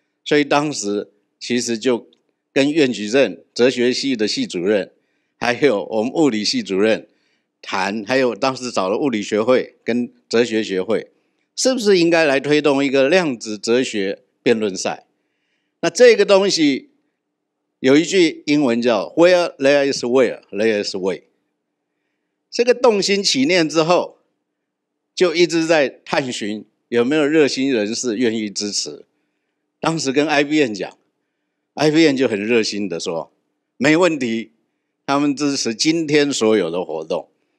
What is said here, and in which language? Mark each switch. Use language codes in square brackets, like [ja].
[zh] 所以当时其实就跟苑举正哲学系的系主任，还有我们物理系主任谈，还有当时找了物理学会跟哲学学会，是不是应该来推动一个量子哲学辩论赛？那这个东西有一句英文叫 [en] Where there is will, there is way。 [zh] 这个动心起念之后，就一直在探寻有没有热心人士愿意支持。当时跟 IBM 讲，IBM 就很热心的说，没问题，他们支持今天所有的活动。